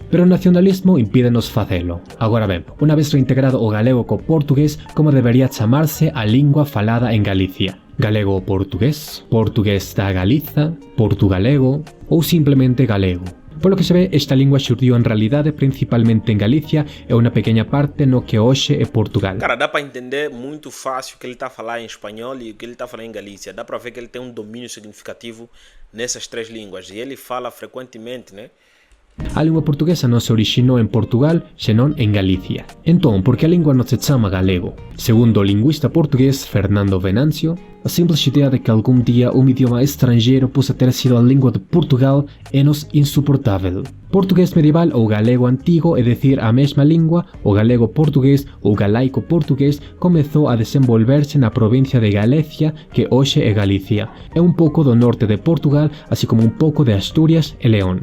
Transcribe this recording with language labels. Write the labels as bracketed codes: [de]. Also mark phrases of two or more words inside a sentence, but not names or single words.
[gl] Pero o nacionalismo impídenos facelo. Agora ben, unha vez reintegrado o galego co portugués, como debería chamarse a lingua falada en Galicia? Galego portugués, portugués da Galiza, portugalego ou simplemente galego. Polo que se ve, esta lingua xurdiu en realidade principalmente en Galicia e unha pequena parte no que hoxe é Portugal. [pt] Cara, dá para entender muito fácil o que ele está a falar em espanhol e o que ele está a falar em Galícia. Dá para ver que ele tem um domínio significativo nessas três línguas e ele fala frequentemente, né? [gl] A lingua portuguesa non se orixinou en Portugal, senón en Galicia. Entón, por que a lingua non se chama galego? Segundo o lingüista portugués Fernando Venancio, a simples idea de que algún día un idioma estrangeiro [pt] possa ter sido [gl] a lingua de Portugal [pt] é-nos insuportável. [gl] Portugués medieval ou galego antigo, é dicir, a mesma lingua, o galego portugués ou galaico portugués, comezou a desenvolverse na provincia de Galicia, que hoxe é Galicia, e un pouco do norte de Portugal, así como un pouco de Asturias e León.